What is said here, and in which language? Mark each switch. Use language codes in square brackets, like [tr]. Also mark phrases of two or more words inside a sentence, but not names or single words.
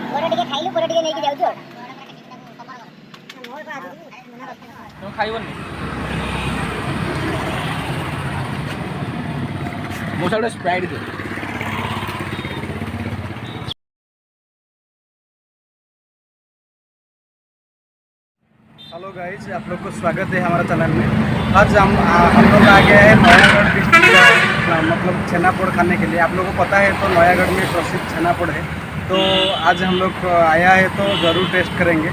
[or] ଟିକେ ଖାଇଲୁ ପରେ ଟିକେ ନେଇକି ଯାଉଛୁ ଆଉ ତମେ ଖାଇବନି ମୋ ସାଙ୍ଗେ ସ୍ପ୍ରାଇଟ୍ ଦେ। [en] hello guys, [hi] आप लोग को स्वागत है हमारे चैनल में। आज हम लोग आ गए हैं नयागढ़ डिस्ट्रिक्ट मतलब छेनापोड़ खाने के लिए। आप लोगों को पता है तो नयागढ़ में प्रसिद्ध छेनापोड़ है, तो आज हम लोग आया है तो ज़रूर टेस्ट करेंगे।